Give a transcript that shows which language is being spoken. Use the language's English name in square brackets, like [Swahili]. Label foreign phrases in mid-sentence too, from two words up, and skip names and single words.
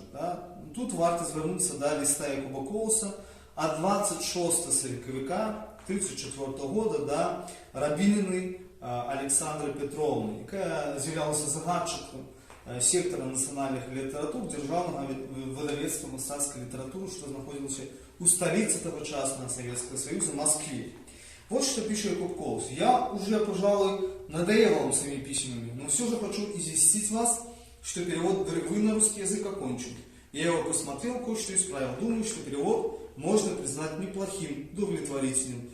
[Belarusian] Тут варта звярнуцца да ліста Якуба Колуса ад 26 сакавіка 1934 года да Рабініной Александры Петровны, якая з'яўлялася загадчыкам сектора нацыянальных літаратур дзяржаўнага выдавецтва мастацкай літаратуры, што знаходзілася у сталіцы [Russian] тогочасного Советского Союза, [Belarusian] Москве. [Russian] Вот что пишет Якуб Колус. Я уже, пожалуй, надоел вам своими письмами, но все же хочу известить вас, что перевод дрыгвы на русский язык окончен. Я его посмотрел, кое-что исправил. Думаю, что перевод можно признать неплохим, удовлетворительным.